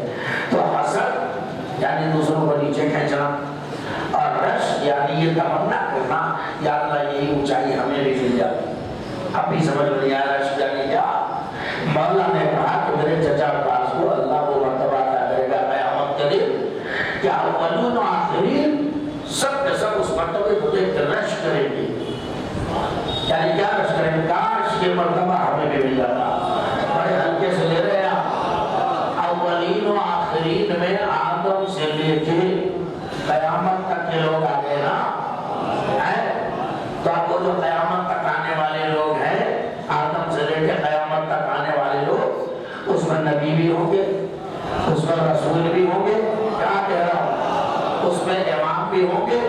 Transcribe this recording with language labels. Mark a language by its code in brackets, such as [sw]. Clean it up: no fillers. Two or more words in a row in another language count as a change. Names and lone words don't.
[ur] تو حسد یعنی دوسروں کو نیچے کھینچنا، اور رشک یعنی یہ تمنا کرنا یا اللہ یہی اونچائی ہمیں بھی مل جاتی۔ اب بھی سمجھ میں نہیں آیا رشک یعنی کیا؟ مولا نے کہا کہ میرے چچا عباس کو اللہ وہ مرتبہ عطا کرے گا قیامت کے دن کہ اولین و آخرین سب کے سب اس مرتبے کو دیکھ کر رشک کریں گے۔ یعنی کیا رشک کریں گے؟ کاش یہ مرتبہ ہمیں بھی مل جاتا۔ بڑے ہلکے سے لے رہے ہیں، اولین و آخرین میں آدم سے لے کے قیامت تک کے لوگ آگے نا، تو آپ کو جو قیامت تک آنے والے لوگ ہیں، آدم سے لے کے قیامت تک آنے والے لوگ، اس میں نبی بھی ہوں گے، اس میں رسول بھی ہوں گے، کیا کہہ رہا ہوں، اس میں امام بھی ہوں گے۔